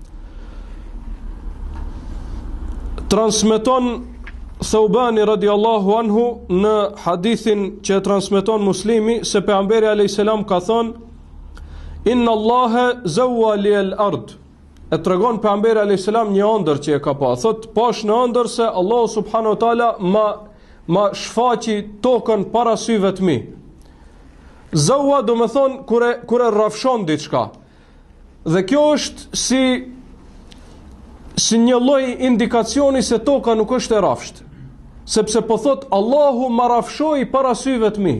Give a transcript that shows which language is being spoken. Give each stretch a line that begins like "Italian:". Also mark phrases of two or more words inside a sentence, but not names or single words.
Albanian: Transmeton Thawbani
Arabic: رضي الله عنه
Albanian: në hadithin që transmeton Muslimi se pejgamberi
Arabic: عليه السلام
Albanian: ka thënë:
Arabic: إن الله زوى لي الأرض.
Albanian: E tregon pejgamberi
Arabic: عليه السلام
Albanian: një ëndër që e ka pa. Thot, pash në ëndër se Allah
Arabic: سبحانه وتعالى
Albanian: ma shfaqi tokën para syve të mi. Zawwa do të thonë kur e rrafshon diçka. Dhe kjo është si një lloj indikacioni se toka nuk është e rrafshtë, sepse po thot Allahu ma rrafshoi para syve të mi.